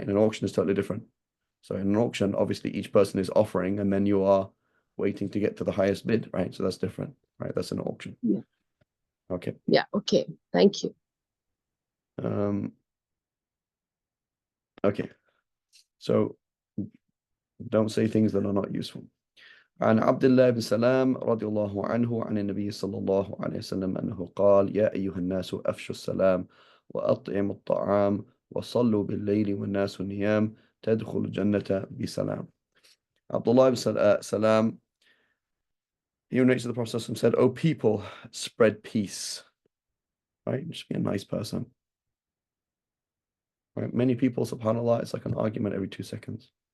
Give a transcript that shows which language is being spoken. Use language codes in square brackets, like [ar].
[en] And an auction is totally different. So in an auction, obviously each person is offering and then you are waiting to get to the highest bid, right? So that's different, right? That's an auction. Yeah. Okay. Yeah. Okay. Thank you. Um, okay. So don't say things that are not useful. [ar] عن عبد الله بن سلام رضي الله عنه عن النبي صلى الله عليه وسلم أنه قال يا أيها الناس أفشوا السلام وأطعموا الطعام وصلوا بالليل والناس نيام تدخل الجنة بسلام. [en] Abdullah ibn Salam, he narrates to the Prophet said, "O people, spread peace." Right? Just be a nice person. Right? Many people, subhanAllah, it's like an argument every 2 seconds.